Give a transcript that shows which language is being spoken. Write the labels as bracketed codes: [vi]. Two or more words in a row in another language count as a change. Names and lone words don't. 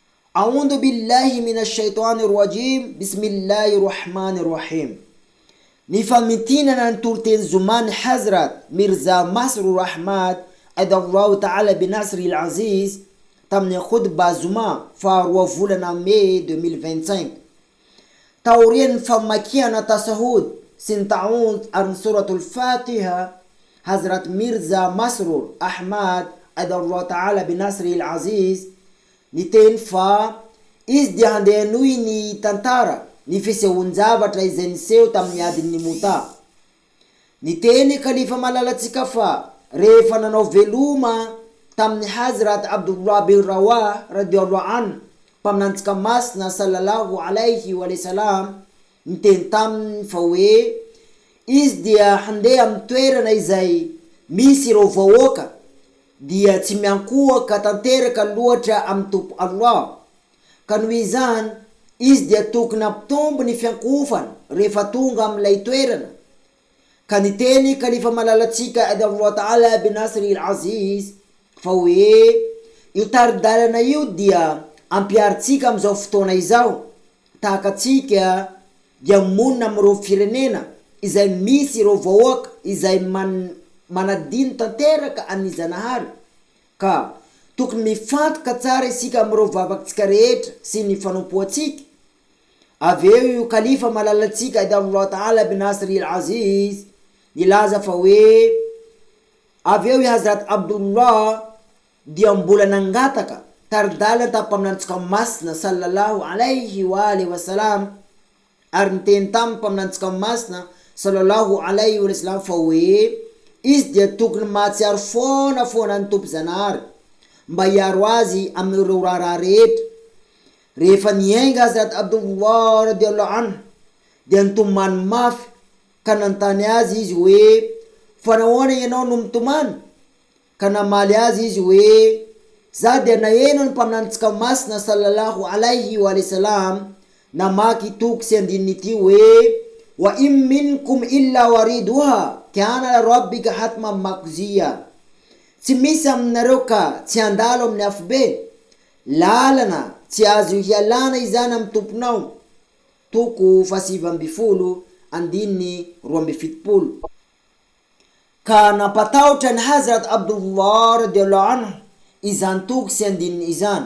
[ar] أعوذ بالله من الشيطان الرجيم. بسم الله الرحمن الرحيم. [mg] Ny famitinana ny toroteny zomany Hazrat Mirza Masrour Ahmad [ar] أيده الله تعالى بنصره العزيز [mg] tamin'ny khutba zoma faharoa volana mai 2025 taorian'ny famakiana tasahud sy ny ta'awudh ary suratul Fatiha. Hazrat Mirza Masrour Ahmad [ar] أيده الله تعالى بنصره العزيز [mg] niteny fa izy dia handeha hanohy ny tantara ny fisehon-javatra izay niseho tamin'ny adin'ny Mota. Niteny Khalifa malalatsika fa rehefa nanao veloma tamin'ny Hazrat Abdullah bin Rawah [ar] رضي الله عنه [mg] mpaminantsika masina [ar] صلى الله عليه وسلم, [mg] niteny taminy fa hoe izy dia handeha amin'ny toerana izay misy ireo vahoaka dia tsy miankohaka tanteraka loatra amin'ny Tompo Allah, ka noho izany izy dia tokony ampitombo ny fiankofana rehefa tonga amin'ilay toerana. Ka niteny Khalifa malalatsika [ar] أيده الله تعالى بنصره العزيز [mg] fa hoe io taridalana io dia ampiaritsika amin'izao fotoana izao, tahaka tsika dia monina amin'ireo firenena izay misy ireo vahoaka izay manadino tanteraka an'izanahary, ka tokony mifantoka tsara isika amin'ireo vavatsika rehetra sy ny fanompoatsika. Aveo io Khalifa malalatsika [ar] أيده الله تعالى بنصره العزيز [mg] nilaza fa hoe aveo i Hazrat Abdullah dia mbola nangataka taridalana tampaminantsika masina [ar] صلى الله عليه وسلم, [mg] ary niteny tamin'ny mpaminantsika masina [ar] صلى الله عليه وسلم [mg] fa hoe izy dia tokony mahatsiaro foana ny Tompo Zanahary mba hiaro azy amin'ireo raharaha rehetra. Rehefa niainga Hazrat Abdullah [ar] رضي الله عنه [mg] dia nitomany mafy, ka nantany azy izy hoe fa nahoana ianao no mitomany? Ka namaly azy izy hoe za dia naheno ny mpaminantsika masina [ar] صلى الله عليه وسلم [mg] namaky toko sy andininy ity hoe [ar] وإن منكم إلا واردها كان ربك حتما مقضيا, [mg] tsy misy aminareo ka tsy handalo amin'ny afobe, lalana tsy azo hialana izany amin'ny tomponao. Toko 7:270. Ka nampatahotra ny Hazrat Abdullah [ar] رضي الله عنه [mg] izany toko sy andininy izany.